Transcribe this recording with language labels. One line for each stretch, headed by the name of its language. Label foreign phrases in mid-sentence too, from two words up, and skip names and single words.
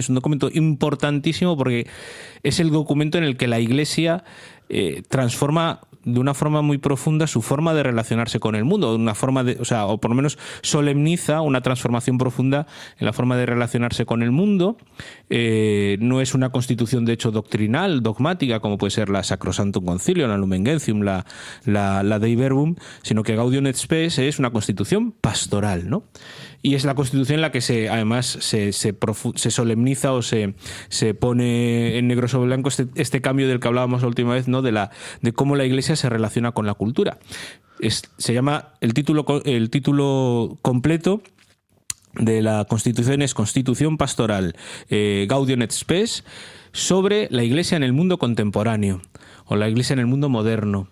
Spanish: Es un documento importantísimo porque es el documento en el que la Iglesia transforma de una forma muy profunda su forma de relacionarse con el mundo, de una forma o por lo menos solemniza una transformación profunda en la forma de relacionarse con el mundo. No es una constitución de hecho doctrinal, dogmática, como puede ser la Sacrosanctum Concilium, la Lumen Gentium, la Dei Verbum, sino que Gaudium et Spes es una constitución pastoral, ¿no? Y es la constitución en la que se solemniza o se pone en negro sobre blanco este cambio del que hablábamos la última vez, ¿no? De cómo la Iglesia se relaciona con la cultura. Se llama el título completo de la Constitución es Constitución Pastoral Gaudium et Spes sobre la Iglesia en el mundo contemporáneo o la Iglesia en el mundo moderno.